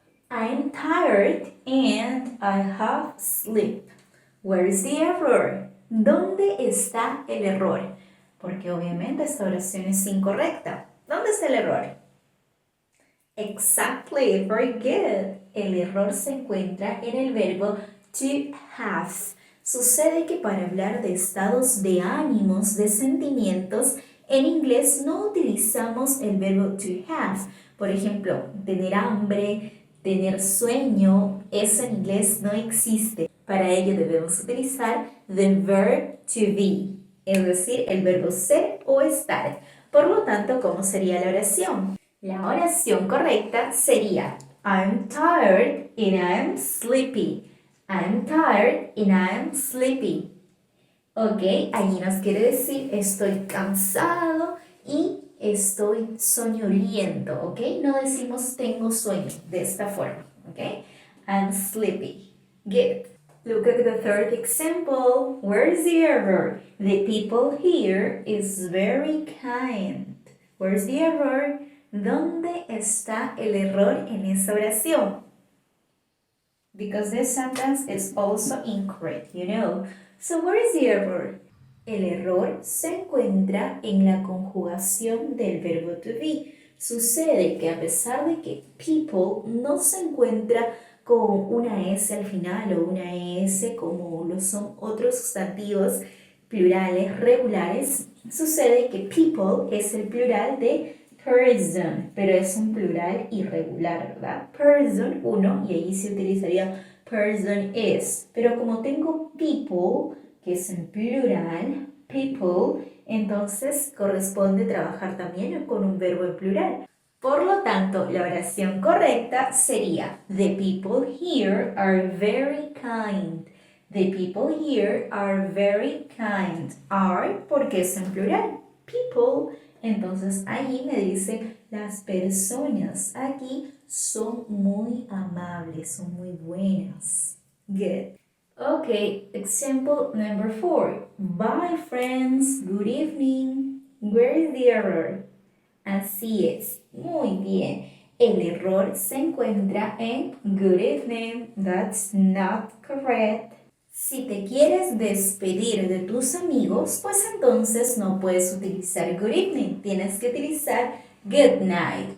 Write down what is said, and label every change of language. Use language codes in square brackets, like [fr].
[en] I'm tired and I have sleep. Where is the error? [es] ¿Dónde está el error? Porque obviamente esta oración es incorrecta. ¿Dónde está el error? [en] Exactly, very good. [es] El error se encuentra en el verbo to have. Sucede que para hablar de estados de ánimos, de sentimientos, en inglés no utilizamos el verbo to have. Por ejemplo, tener hambre, tener sueño, eso en inglés no existe. Para ello debemos utilizar [en] the verb to be, [es] es decir, el verbo ser o estar. Por lo tanto, ¿cómo sería la oración? La oración correcta sería [en] I'm tired and I'm sleepy. I'm tired and I'm sleepy. [es] Ok, allí nos quiere decir estoy cansado y estoy soñoliento, ¿ok? No decimos tengo sueño de esta forma, ¿ok? [en] I'm sleepy. Good. Look at the third example. Where's the error? The people here is very kind. Where's the error? [es] ¿Dónde está el error en esa oración? [en] Because this sentence is also incorrect, you know. So where is the error? [es] El error se encuentra en la conjugación del verbo to be. Sucede que a pesar de que people no se encuentra con una S al final o una S como lo son otros sustantivos plurales regulares, sucede que people es el plural de person, pero es un plural irregular, ¿verdad? Person, uno, y ahí se utilizaría person is. Pero como tengo people, que es en plural, people, entonces corresponde trabajar también con un verbo en plural. Por lo tanto, la oración correcta sería [en] The people here are very kind. The people here are very kind. [es] Are porque es en plural. People. Entonces allí me dice las personas aquí son muy amables, son muy buenas. [en] Good. Okay, example number 4. Bye friends, good evening. Where is the error? [es] Así es, muy bien. El error se encuentra en good evening. [en] That's not correct. [es] Si te quieres despedir de tus amigos, pues entonces no puedes utilizar good evening, tienes que utilizar good night.